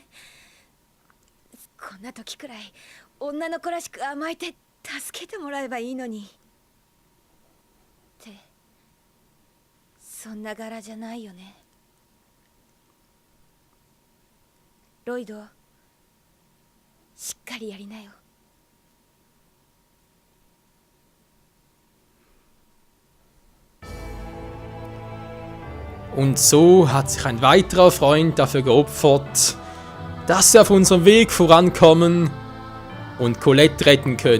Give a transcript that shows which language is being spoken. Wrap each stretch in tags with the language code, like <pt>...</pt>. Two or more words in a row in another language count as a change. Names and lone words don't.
<ja>こんな時くらい女の子らしく甘えて助けてもらえばいいのに。ってそんな柄じゃないよね。ロイド、しっかりやりなよ。</ja> <de>Und so hat sich ein weiterer Freund dafür geopfert, dass wir auf unserem Weg vorankommen und Colette retten können.</de>